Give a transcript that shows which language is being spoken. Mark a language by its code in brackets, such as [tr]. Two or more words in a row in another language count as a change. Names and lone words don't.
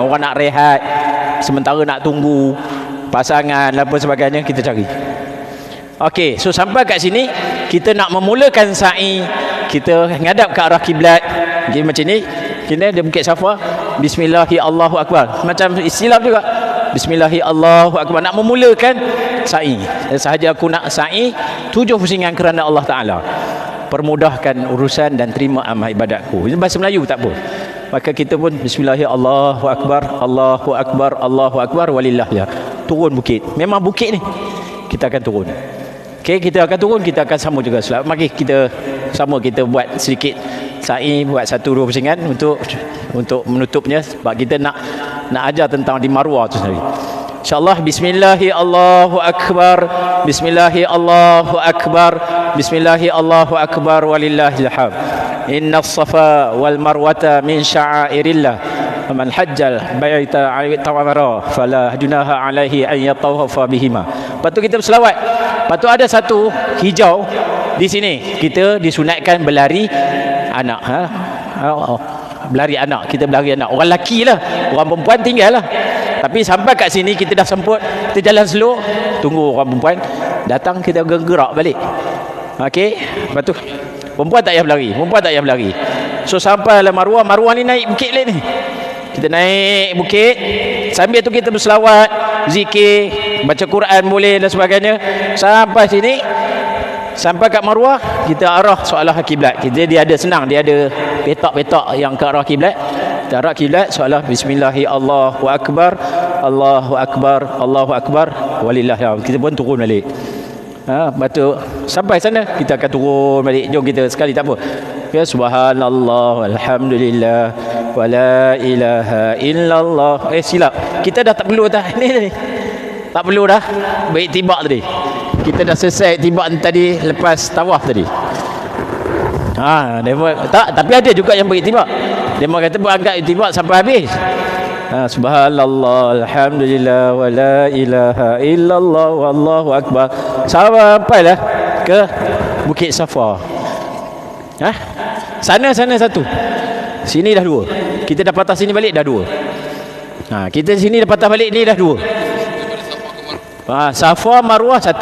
[ms] Orang nak rehat, sementara nak tunggu pasangan dan apa sebagainya, kita cari. Okey, so sampai kat sini kita nak memulakan sa'i, kita ngadap ke arah kiblat. Okay, macam ni. Kita ada Bukit Safa, [ar] بسم الله الله أكبر. [ms] Macam istilah juga. [ar] بسم الله الله أكبر. [ms] Nak memulakan sa'i. Sahaja aku nak sa'i 7 pusingan kerana Allah Taala. Permudahkan urusan dan terima amal ibadatku. Ini bahasa Melayu tak apa. Maka kita pun bismillahirrahmanirrahim, [ar] الله أكبر، الله أكبر، الله أكبر، ولله الحمد. [ms] Turun bukit. Memang bukit ni. Kita akan turun. Okey, kita akan turun, kita akan sama juga solat. Mari kita sama, kita buat sedikit sa'i buat 1-2 pusingan untuk menutupnya, sebab kita nak ajar tentang di Marwah tu sendiri. InsyaAllah. [ar] بسم الله الله أكبر، بسم الله الله أكبر، بسم الله الله أكبر، ولله الحمد. إن الصفا والمروة من شعائر الله فمن حج البيت أو اعتمر فلا جناح عليه أن يطوف بهما. [ms] Lepas tu kita berselawat. Lepas tu ada satu hijau di sini, kita disunatkan berlari anak. Berlari anak, kita berlari anak. Orang lelaki lah, orang perempuan tinggal lah. Tapi sampai kat sini kita dah semput, kita jalan slow, tunggu orang perempuan datang, kita gerak balik. Okey, lepas tu perempuan tak payah berlari. So sampai lah Marwah ni naik bukit ni. Kita naik bukit, sambil tu kita berselawat, zikir, baca Quran boleh dan sebagainya. Sampai sini, sampai kat Marwah, kita arah soalah kiblat. Dia ada senang, dia ada petak-petak yang ke arah kiblat. Kita arah kiblat, [ar] soalah بسم الله الله أكبر، الله أكبر، الله أكبر، ولله الحمد. [ms] Kita pun turun balik. Lepas tu sampai sana kita akan turun balik. Jom kita sekali, tak apa. [ar] Ya, سبحان الله، الحمد لله، ولا إله إلا الله. [ms] Silap. Kita dah tak perlu dah ni. Tak perlu dah beriktibar tadi. Kita dah selesai iktibar tadi lepas tawaf tadi. Tapi ada juga yang beriktibar. Dia kata berangkat iktibar sampai habis. [ar] سبحان الله، الحمد لله، ولا إله إلا الله، والله أكبر. [ms] Sampailah ke Bukit Safa. Sana satu, sini dah 2. Kita dah patah sini balik dah 2. Kita sini dah patah balik ni dah 2. Safa Marwah 1.